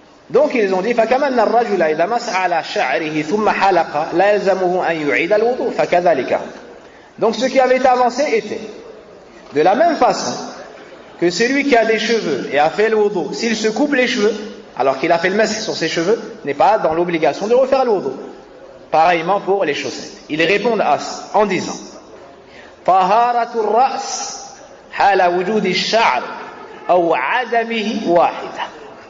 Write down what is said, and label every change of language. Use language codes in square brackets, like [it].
[fr] Donc ils ont dit [ar] فكمن الرجل إذا مسح على شعره ثم حلق لا يلزمه أن يعيد الوضوء فكذلك. [fr] Donc ce qui avait été avancé était de la même façon que celui qui a des cheveux et a fait le wudu, s'il se coupe les cheveux alors qu'il a fait le masih sur ses cheveux, n'est pas dans l'obligation de refaire le wudu. Pareillement pour les chaussettes. Ils répondent à ça en disant [ar] طهارة الرأس حال وجود الشعر أو عدمه واحدة.